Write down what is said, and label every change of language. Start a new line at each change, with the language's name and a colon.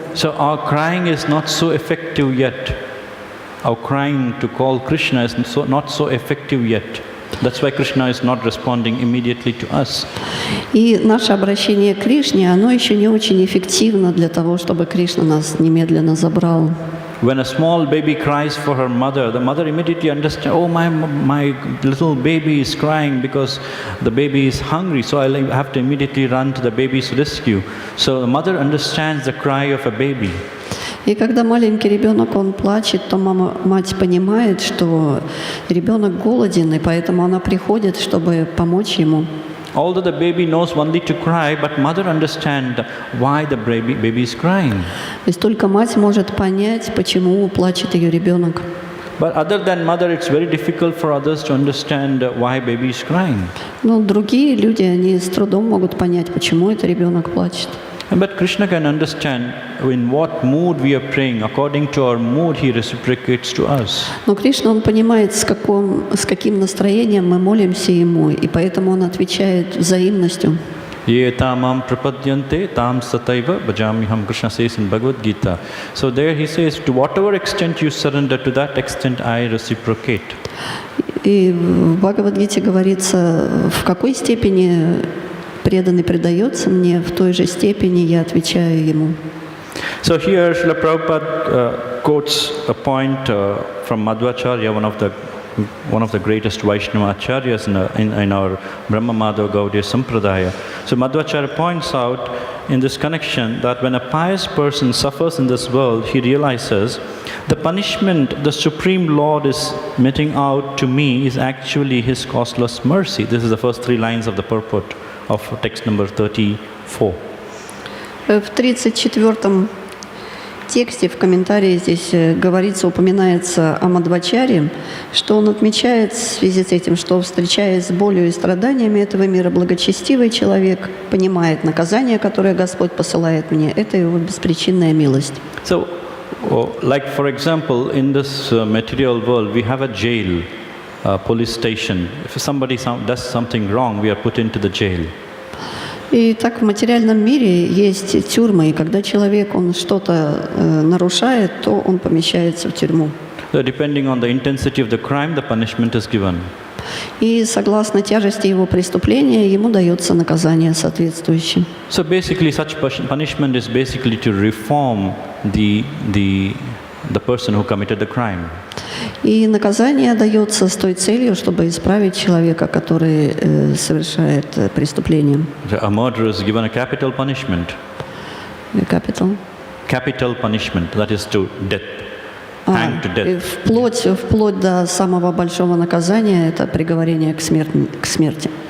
English: So our crying is not so effective yet. Our crying to call Krishna is not so effective yet. That's why Krishna is not responding immediately to us.
Russian: И наше обращение к Кришне, оно еще не очень эффективно для того, чтобы Кришна нас немедленно забрал.
English: When a small baby cries for her mother, the mother immediately understands, "Oh, my little baby is crying because the baby is hungry, so I have to immediately run to the baby's rescue." So the mother understands the cry of a baby.
Russian: И когда маленький ребенок, он плачет, то мать понимает, что ребенок голоден, и поэтому она приходит, чтобы помочь ему.
English: Although the baby knows only to cry, but mother understands why the baby is crying.
Russian: То есть только мать может понять, почему плачет ее ребенок.
English: But other than mother, it's very difficult for others to understand why baby is crying.
Russian: Но другие люди, они с трудом могут понять, почему этот ребенок плачет.
English: But Krishna can understand in what mood we are praying. According to our mood, he reciprocates to us.
Russian: Но Кришна, он понимает, с каким настроением мы молимся ему, и поэтому он отвечает взаимностью.
Sanskrit: Ye tamam prapadyante tam sataiva bhajamiham,
English: Krishna says in Bhagavad Gita. So there he says, to whatever extent you surrender, to that extent I reciprocate.
Russian: И в Бхагавад-гите говорится, в какой степени преданный предается мне, в той же степени я отвечаю ему.
English: So here Srila Prabhupada quotes a point from Madhvacharya, one of the greatest Vaishnava acharyas in our Brahma Madhava Gaudiya Sampradaya. So Madhvacharya points out in this connection that when a pious person suffers in this world, he realizes the punishment the Supreme Lord is meting out to me is actually His causeless mercy. This is the first three lines of the purport of text number 34.
Russian: В 34-м тексте, в комментарии здесь говорится, упоминается о Мадхвачаре, что он отмечает в связи с этим, что, встречаясь с болью и страданиями этого мира, благочестивый человек понимает наказание, которое Господь посылает мне, это его беспричинная милость.
English: So, like for example, in this material world, we have a jail. Police station. If somebody does something wrong, we are put into the jail.
Russian: И так в материальном мире есть тюрьмы, и когда человек, он что-то нарушает, то он помещается в тюрьму.
English: So depending on the intensity of the crime, the punishment is given.
Russian: И согласно тяжести его преступления, ему дается наказание соответствующее.
English: So basically, such punishment is basically to reform the person who committed the crime.
Russian: И наказание дается с той целью, чтобы исправить человека, который совершает преступление.
English: A murderer is given a capital punishment. Capital punishment, that is to death. Hanged to death.
Russian: Вплоть до самого большого наказания, это приговорение к смерти.